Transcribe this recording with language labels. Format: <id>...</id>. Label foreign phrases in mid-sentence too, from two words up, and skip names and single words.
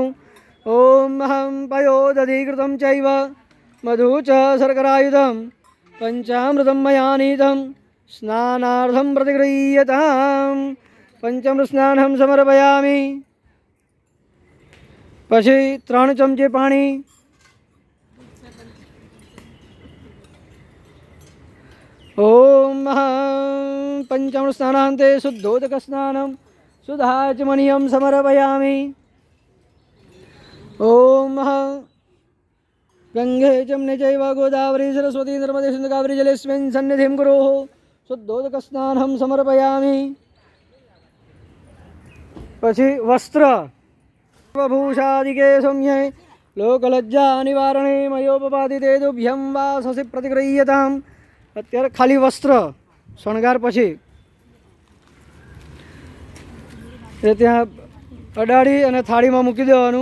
<sa>ओम अहं पयोदधिकृतं चैव मधु च शर्करायुधं पंचामृतं मया नीतं स्नानार्थं प्रतिगृह्यताम्। पंचामृत स्नानम समर्पयामि।</sa> <gu>પછી 3 ચમચી પાણી।</gu> <sa>ओम पंचामृत स्नानान्ते शुद्धोदक स्नानं सुधाचमनीयं समर्पयामि। ओम गंगे जमुने चैव गोदावरी सरस्वती नर्मदे सिन्धु कावेरी जलेस्मिन् सन्निधिं कुरुः। शुद्धोदक स्नानं समर्पयामि। પછી वस्त्र भूषादिके सौम्ये लोकलज्जा निवारणे मयोपपादिते तुभ्यं वा ससी प्रतिगृह्यताम्।</sa> <gu>અત્યારે ખાલી વસ્ત્ર શણગાર પછી એ ત્યાં અડાડી અને થાળીમાં મૂકી દેવાનું।</gu>